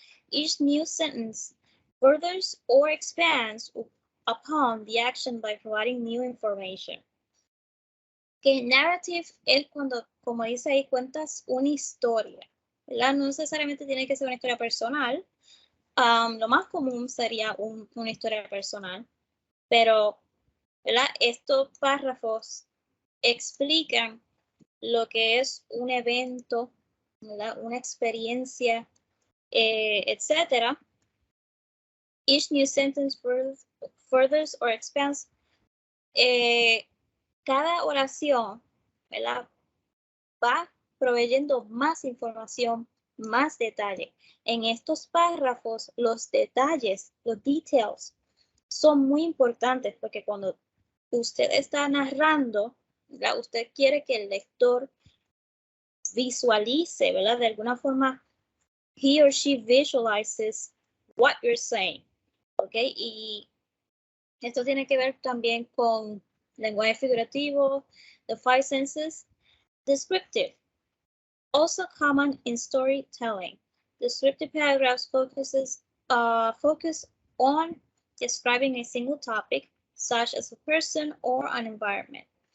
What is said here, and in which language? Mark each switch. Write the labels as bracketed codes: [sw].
[en] Each new sentence furthers or expands upon the action by providing new information. [es] Que narrative es cuando, como dice ahí, cuentas una historia, ¿verdad? No necesariamente tiene que ser una historia personal. Lo más común sería una historia personal, pero, ¿verdad?, estos párrafos explican lo que es un evento, ¿verdad?, una experiencia, etc. [en] Each new sentence furthers or expands. [es] Cada oración, ¿verdad?, va proveyendo más información, más detalle. En estos párrafos, los detalles, los details, son muy importantes porque cuando usted está narrando, ¿verdad?, usted quiere que el lector visualice, ¿verdad?, de alguna forma, [en] he or she visualizes what you're saying, [es] ¿ok? Y esto tiene que ver también con lenguaje figurativo, [en] the five senses. Descriptive, also common in storytelling. Descriptive paragraphs focus on describing a single topic, such as a person or an environment.